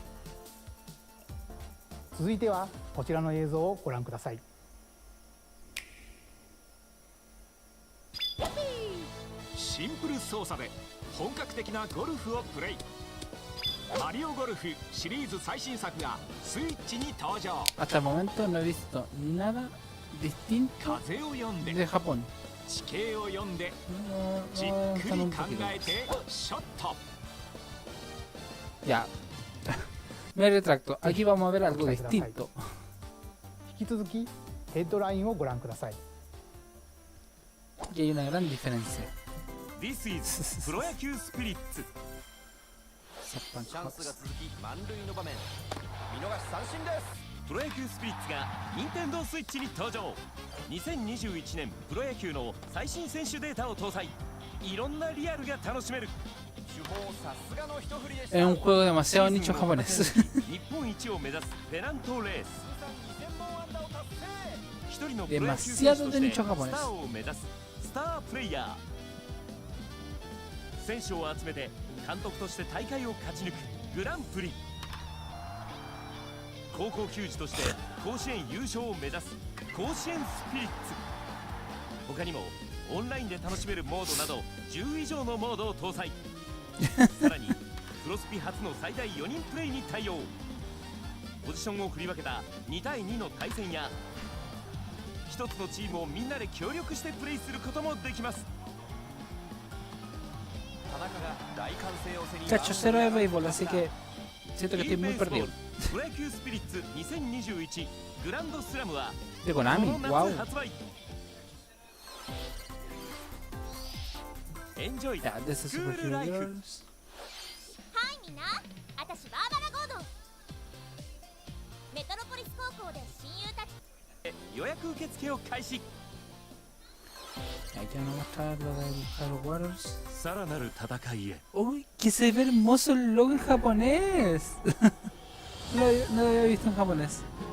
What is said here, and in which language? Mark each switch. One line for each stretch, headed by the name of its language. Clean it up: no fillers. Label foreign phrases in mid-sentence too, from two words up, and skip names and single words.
Japanese: 続いてはこちらの映像をご覧ください。シンプル操作で本格的なゴルフをプレイ。マリオゴルフシリーズ最新作がスイッチに登場。
Spanish: Hasta el momento no he visto nada distinto
Japanese: 風を読んで
Spanish: de Japón.
Japanese: 地形を読んでじっくり考えてショット。
Spanish: Ya. Me retracto. Aquí vamos a ver algo distinto.
Japanese: 引き続きヘッドラインをご覧ください。
Spanish: Y hay una gran diferencia.
English: This is プロ野球スピリッツ。
Japanese: チャンスが続き満塁の場面、見逃し三振です。プロ野球スピリッツが任天堂スイッチに登場。2021年プロ野球の最新選手データを搭載。いろんなリアルが楽しめる。主砲さすがの一振りでした。
Spanish: Es un juego demasiado nicho japonés.
Japanese: 日本一を目指すペナントレース。一人のプロ野球選手
Spanish: demasiado
Japanese: と
Spanish: de
Japanese: して
Spanish: nicho
Japanese: ス
Spanish: japonés.
Japanese: ターを目指すスタープレイヤー。選手を集めて監督として大会を勝ち抜くグランプリ。高校球児として甲子園優勝を目指す甲子園スピリッツ。他にもオンラインで楽しめるモードなど10以上のモードを搭載。さらにプロスピ初の最大4人プレイに対応。ポジションを振り分けた2対2の対戦や一つのチームをみんなで協力してプレイすることもできます。
Spanish: Cacho, cero de béisbol, así que siento que estoy muy perdido.
Japanese: プロ野球スピリッツ2021グランドスラムは
Spanish: De Konami,
Japanese: この wow. 夏発売。エンジョイ
English: Yeah, this is
Japanese: スクールライフ。はいみんな、私バーバラ・ゴードン。メトロポリス高校で親友たち。予約受付を開始。
Spanish: Ahí ya no mostrar lo del Halo Wars.
Japanese: さらなる戦いへ。
Spanish: Uy, que se ve hermoso el logo en japonés. No lo había visto en japonés.